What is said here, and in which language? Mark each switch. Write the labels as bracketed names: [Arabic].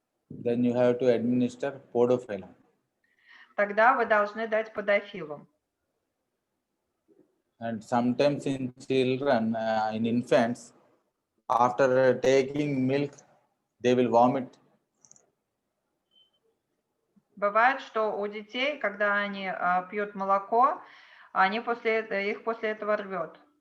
[English] then you have to administer podophyllum. [Russian] тогда вы должны дать подофилум. [English] And sometimes in children, in infants, after taking milk, they will vomit. [Russian] Бывает, что у детей, когда они пьют молоко, их после этого рвет.